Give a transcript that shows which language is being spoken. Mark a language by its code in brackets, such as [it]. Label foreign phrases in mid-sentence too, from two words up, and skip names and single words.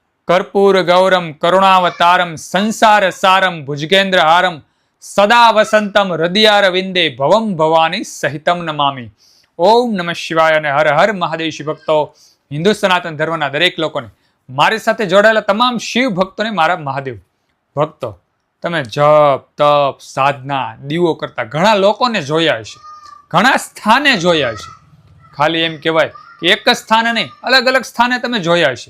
[sa] कर्पूर गौरम करुणावतारम संसार सारम भुजगेन्द्र हारम सदा वसंतम हृदयारविंदे भवम भवानी सहितम नमामि। ओम नमः शिवाय [gu] અને હર હર મહાદેવ શિવ ભક્તો, હિન્દુ સનાતન ધર્મના દરેક લોકોને, મારી સાથે જોડાયેલા તમામ શિવ ભક્તોને મારા મહાદેવ ભક્તો, તમે જપ તપ સાધના દીવો કરતા ઘણા લોકોને જોયા હશે, ઘણા સ્થાને જોયા હશે। ખાલી એમ કહેવાય કે એક જ સ્થાને નહીં, અલગ અલગ સ્થાને તમે જોયા હશે।